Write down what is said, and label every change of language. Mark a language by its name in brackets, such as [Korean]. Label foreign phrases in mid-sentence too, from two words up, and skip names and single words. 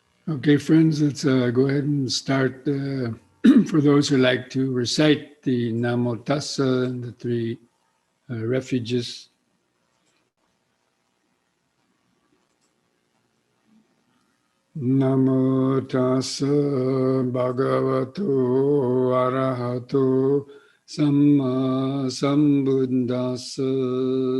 [English] Okay, friends, let's go ahead and start. For those who like to recite the [Pali] Namo Tassa [English] and the three refuges. [Pali] Namo Tassa Bhagavato Arahato Samma Sambuddhassa.